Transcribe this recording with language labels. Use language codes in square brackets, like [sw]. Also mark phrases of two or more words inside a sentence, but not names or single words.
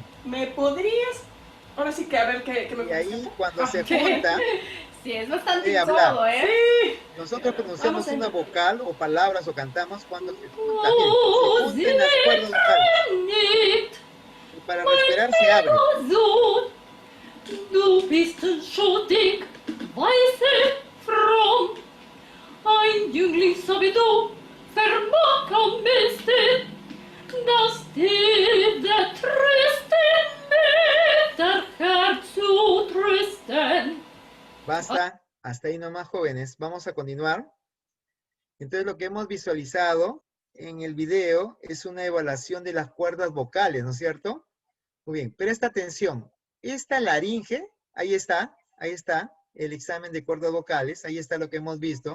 [es] ¿Me podrías? Ahora sí que a ver qué me Y ahí cuando se junta, sí, es bastante incómodo, ¿eh? Sí. Nosotros pronunciamos una vocal o palabras o cantamos cuando se juntan. Se juntan las cuerdas vocales. Y para respirar se abre. [de] Du bist schuldig, weiße Frau, ein Jüngling so wie du vermag am besten, dass dir der trösten mit der Herz zu trösten. [es] Basta, hasta ahí nomás, jóvenes. Vamos a continuar. Entonces, lo que hemos visualizado en el video es una evaluación de las cuerdas vocales, ¿no es cierto? Muy bien, presta atención. Esta laringe, ahí está el examen de cuerdas vocales, ahí está lo que hemos visto.